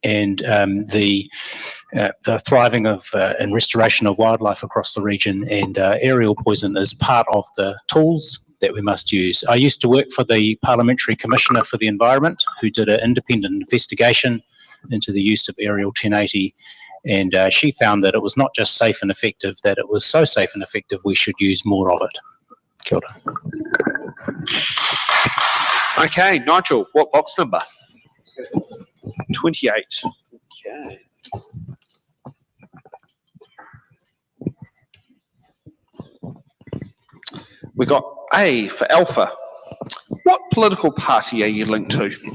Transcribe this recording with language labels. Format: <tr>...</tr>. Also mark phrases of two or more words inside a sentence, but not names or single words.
<en>and the thriving of and restoration of wildlife across the region, and aerial poison is part of the tools that we must use. I used to work for the Parliamentary Commissioner for the Environment, who did an independent investigation into the use of aerial 1080, and she found that it was not just safe and effective, that it was so safe and effective we should use more of it.</en> <mi>Kia ora.</mi> <en>Okay, Nigel, what box number? 28. Okay. We got A for Alpha. What political party are you linked to?</en>